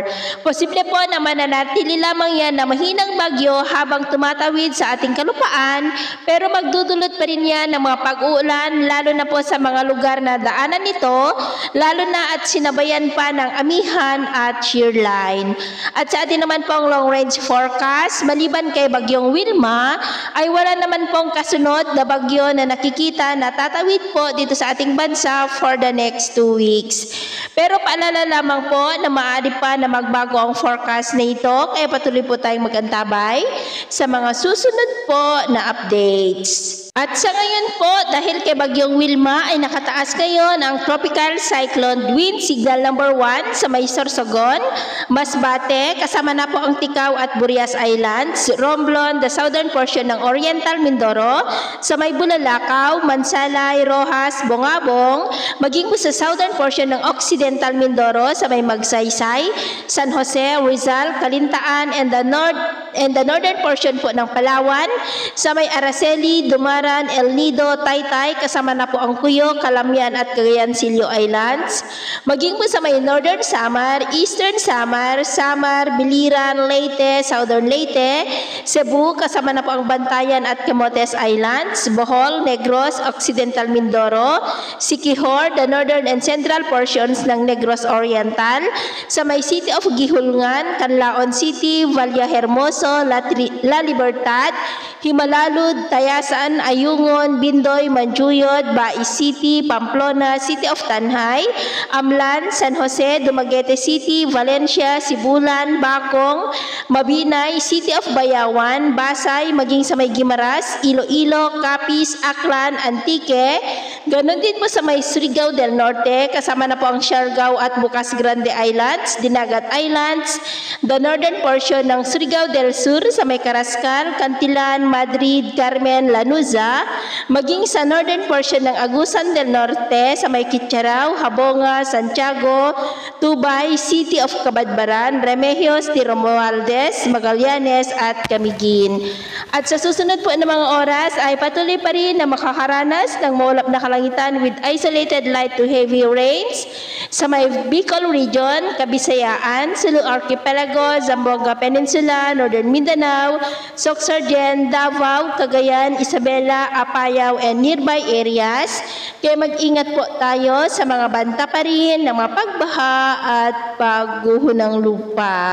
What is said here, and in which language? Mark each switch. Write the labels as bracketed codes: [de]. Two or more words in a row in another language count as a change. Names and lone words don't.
[tl] Posible po na mananatili lamang yan na mahinang bagyo habang tumatawid sa ating kalupaan, pero magdudulot pa rin yan ng mga pag-uulan lalo na po sa mga lugar na daanan nito, lalo na at sinabayan pa ng amihan at [en] shear line. [tl] At sa atin naman pong [en] long range forecast, [tl] maliban kay bagyong Wilma, ay wala naman pong kasunod na bagyo na nakikita na tatawid po dito sa ating bansa [en] for the next 2 weeks. [tl] Pero paalala lamang po na maaari pa na magbago ang forecast na ito, kaya patuloy po tayong magantabay sa mga susunod po na updates. At sa ngayon po, dahil kay bagyong Wilma ay nakataas ngayon ang [en] tropical cyclone wind signal number 1 [tl] sa may Sorsogon, Masbate, kasama na po ang Ticao at Burias Islands, Romblon, [en] the southern portion [tl] ng Oriental Mindoro, sa may Bulalakaw, Mansalay, Rojas, Bongabong, maging po sa [en] southern portion [tl] ng Occidental Mindoro, sa may Magsaysay, San Jose, Rizal, Calintaan, and [en] the northern portion [tl] po ng Palawan, sa may Araceli, Dumaran, El Nido, Taytay, kasama na po ang Cuyo, Calamian at Cagayan Silio Islands. Maging po sa may Northern Samar, Eastern Samar, Samar, Biliran, Leyte, Southern Leyte, Cebu, kasama na po ang Bantayan at Camotes Islands, Bohol, Negros, Occidental Mindoro, [en] Siquijor, the northern and central portions ng [tl] Negros Oriental, sa may City of Gihulngan, Canlaon City, Vallehermoso, La Libertad, Himalalud, Tayasan, Ayungon, Bindoy, Manjuyod, Bais City, Pamplona, City of Tanhay, Amlan, San Jose, Dumaguete City, Valencia, Sibulan, Bacong, Mabinay, City of Bayawan, Basay, maging sa may Guimaras, Iloilo, Capiz, Aklan, Antique, ganon din po sa may Surigao del Norte, kasama na po ang Siargao at Bukas Grande Islands, Dinagat Islands, [en] the northern portion [tl] ng Surigao del Sur sa may Carrascal, Cantilan, Madrid, Carmen, Lanuza, maging sa [en] northern portion [tl] ng Agusan del Norte sa may Kitcharao, Habonga, Santiago, Tubay, City of Cabadbaran, Remedios, Romualdez, Magallanes at Camiguin. At sa susunod po ng mga oras ay patuloy pa rin na makakaranas ng maulap na kalangitan [en] with isolated light to heavy rains [tl] sa may Bicol Region, Kabisayaan, Sulu Archipelago, Zamboanga Peninsula, Northern Mindanao, Sorsogon, Davao, Cagayan, Isabela, Apayao, [en] and nearby areas. [tl] Kaya mag-ingat po tayo sa mga banta pa rin ng mga pagbaha at pagguho ng lupa.